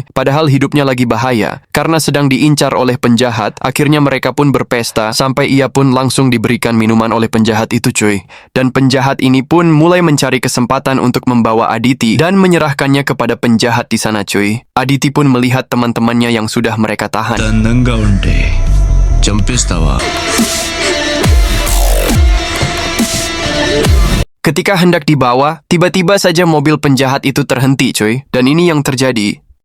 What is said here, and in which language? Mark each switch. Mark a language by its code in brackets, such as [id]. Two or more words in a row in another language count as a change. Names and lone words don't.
[id] Padahal hidupnya lagi bahaya karena sedang diincar oleh penjahat. Akhirnya mereka pun berpesta sampai ia pun langsung diberikan minuman oleh penjahat itu cuy. Dan penjahat ini pun mulai mencari kesempatan untuk membawa Aditi dan menyerahkannya kepada penjahat di sana cuy. Aditi pun melihat teman-temannya yang sudah mereka tahan. [te] అందంగా ఉంటే చంపేస్తావా [id] Ketika hendak dibawa, tiba-tiba saja mobil penjahat itu terhenti cuy. Dan ini yang terjadi.